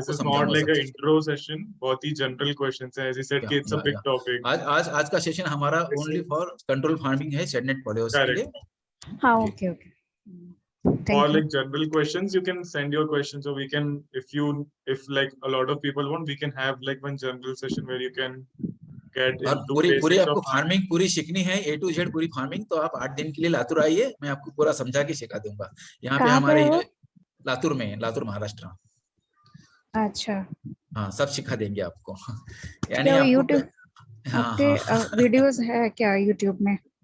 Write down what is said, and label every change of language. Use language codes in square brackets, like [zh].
[en] This is not like an intro session, [hi] बहुत ही general questions है, [en] as you said, it's a big topic. [hi] आज का session हमारा only for control farming है, shade net पॉलियोस के लिए। हाँ, okay okay. [en] Or like general questions, you can send your questions, or we can, if like a lot of people want, we can have like one general session where you can get into [hi] पूरी आपको farming पूरी सीखनी है, A to Z पूरी farming, तो आप 8 दिन के लिए लातूर आइए, मैं आपको पूरा समझा के सिखा दूंगा। यहाँ पे हमारे लातूर में, लातूर महाराष्ट्र। अच्छा, हाँ, सब सिखा देंगे आपको। यानी आपके वीडियोस है क्या यूट्यूब में?